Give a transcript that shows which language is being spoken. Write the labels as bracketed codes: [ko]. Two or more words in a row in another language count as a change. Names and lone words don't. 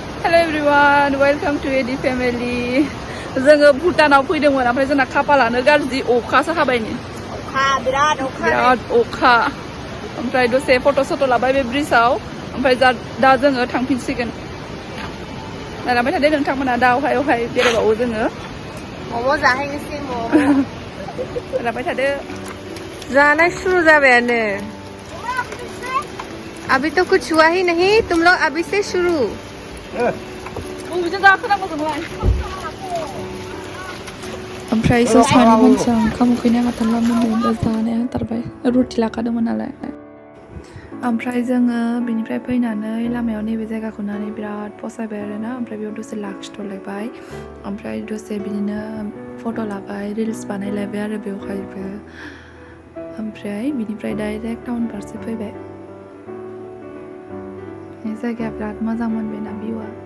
[en] Hello everyone, welcome to Edi Family. [brx] जोङो भुटानाव फैदोंमोन ओमफ्राय जोंना खाफालानो गाज्रि अखासो हाबायनि बिराद अखा ओमफ्राय दसे फट' लाबाय बे ब्रिजआव ओमफ्राय दा जोङो थांफिनसिगोन नायलांबाय थादो नोंथांमोना दा अहाय बेरायबावो जोङो मम' जाहैनोसै मम' नायलांबाय थादो जाना शुरू जाबायानो [hi] अभी तो कुछ हुआ ही नहीं तुम लोग अभी से शुरू [brx] ओमफ्राय सानै मानसिया ओंखाम उखैनाय हाथारलामोन ओमफ्राय जानाया हाथारबाय रुटि लाखादोंमोन नालाय ओमफ्राय जोङो बिनिफ्राय फैनानै लामायाव नैबे जायगाखौ नायनानै बिराद फसायबाय आरोना ओमफ्राय बेयाव दसे लाखिथ'लायबाय ओमफ्राय दसे बिदिनो फट' लाबाय रिल्स बानायलायबाय आरो बेवहायबो ओमफ्राय बिनिफ्राय डाइरेक्ट टाउन फारसे फैबाय जायगाया बिराद मोजां मोनबाय ना भिउआ